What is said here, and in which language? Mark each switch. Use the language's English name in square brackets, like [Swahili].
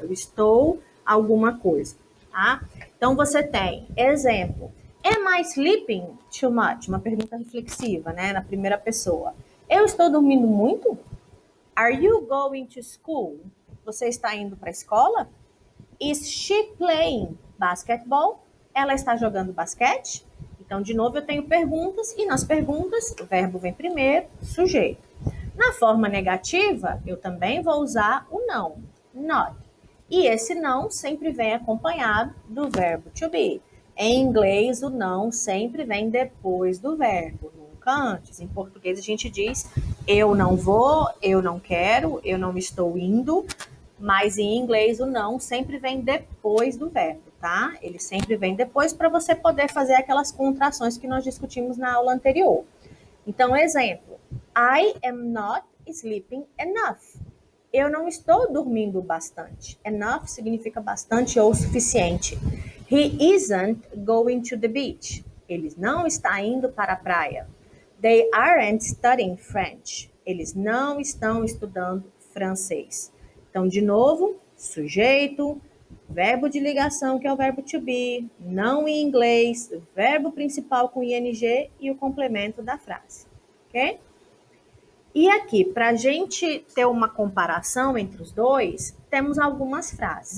[Portuguese] Eu estou alguma coisa, tá? Então, você tem, exemplo, [English] am I sleeping too much? [Portuguese] Uma pergunta reflexiva, né, na primeira pessoa. Eu estou dormindo muito? [English] Are you going to school? [Portuguese] Você está indo para a escola? [English] Is she playing basketball? [Portuguese] Ela está jogando basquete? Então, de novo, eu tenho perguntas e nas perguntas o verbo vem primeiro, sujeito. Na forma negativa, eu também vou usar o não, not. E esse não sempre vem acompanhado do verbo to be. Em inglês, o não sempre vem depois do verbo, nunca antes. Em português, a gente diz eu não vou, eu não quero, eu não estou indo. Mas em inglês, o não sempre vem depois do verbo, tá? Ele sempre vem depois para você poder fazer aquelas contrações que nós discutimos na aula anterior. Então, exemplo, [English] I am not sleeping enough. [Portuguese] Eu não estou dormindo bastante. Enough significa bastante ou suficiente. [English] He isn't going to the beach. [Portuguese] Eles não estão indo para a praia. [English] They aren't studying French. [Portuguese] Eles não estão estudando francês. Então, de novo, sujeito, verbo de ligação, que é o verbo to be, não em inglês, verbo principal com ing e o complemento da frase. Ok? E aqui, para a gente ter uma comparação entre os dois, temos algumas frases.